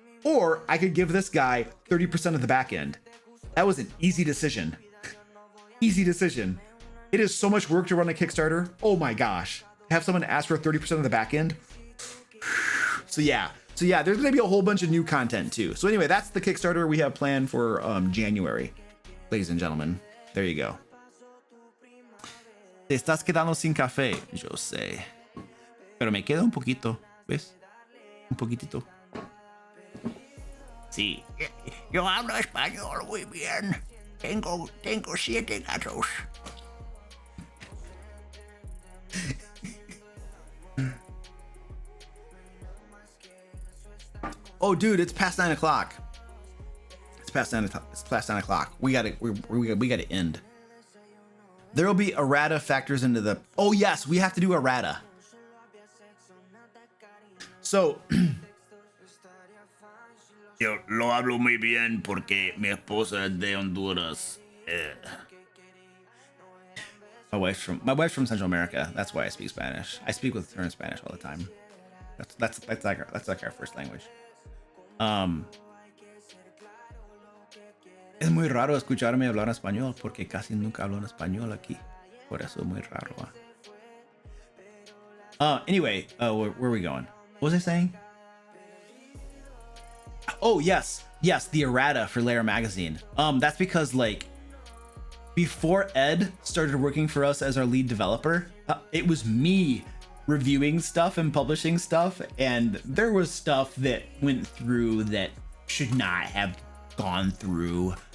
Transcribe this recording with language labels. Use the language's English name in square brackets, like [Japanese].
[English] Or I could give this guy 30% of the back end. That was an easy decision. Easy decision. It is so much work to run a Kickstarter. Oh my gosh. Have someone ask for 30% of the back end. So yeah, there's gonna be a whole bunch of new content too. So anyway, that's the Kickstarter we have planned for January. Ladies and gentlemen, there you go. [Spanish] Te estás quedando sin café, yo sé. Pero me queda un poquito, ¿ves? Un poquitito. Sí, yo hablo español muy bien. Tengo 7 gatos. [English] Oh, dude, it's past 9 o'clock. It's past 9 o'clock. We gotta end. There will be errata factors into the. Oh yes, we have to do errata. So. [Spanish] Yo lo hablo muy bien porque mi esposa es de Honduras. [English] My wife's from Central America. That's why I speak Spanish. I speak with her in Spanish all the time. That's like our first language. [Spanish] Es muy raro escucharme hablar español porque casi nunca hablo en español aquí. Por eso es muy raro. [English] Anyway, where are we going? What was I saying? Oh yes, the errata for Layer magazine. That's because like before Ed started working for us as our lead developer, it was me reviewing stuff and publishing stuff, and there was stuff that went through that should not have gone through.